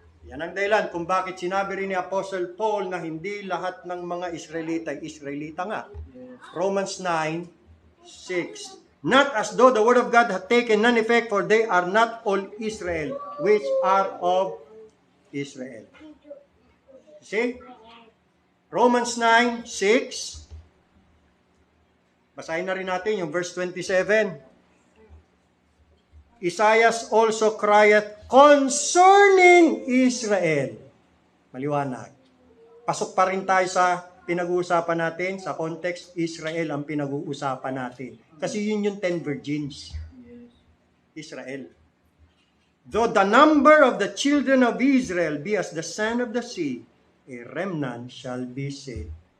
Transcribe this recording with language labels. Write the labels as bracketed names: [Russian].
[Filipino] Yan ang dahilan kung bakit sinabi rin ni Apostle Paul na hindi lahat ng mga Israelita ay Israelita nga. [English] Romans 9:6. Not as though the word of God had taken none effect, for they are not all Israel, which are of Israel. See? [Filipino] Romans 9:6. Basahin na rin natin yung verse 27. [English] Isaiah also crieth concerning Israel. [Filipino] Maliwanag. Pasok pa rin tayo sa pinag-uusapan natin, sa context, Israel ang pinag-uusapan natin. Kasi yun yung 10 virgins. Israel. [English] Though the number of the children of Israel be as the sand of the sea, a remnant shall be saved.